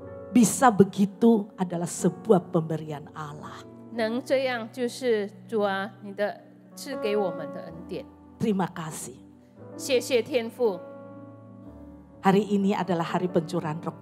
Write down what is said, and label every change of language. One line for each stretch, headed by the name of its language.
Indonesian: Bisa begitu adalah sebuah pemberian Allah.
Chinese: 能这样就是主啊，你的赐给我们的恩典。
Indonesian: Terima kasih.
Chinese: 谢谢天父，
Indonesian: Hari ini adalah hari pencurahan Roh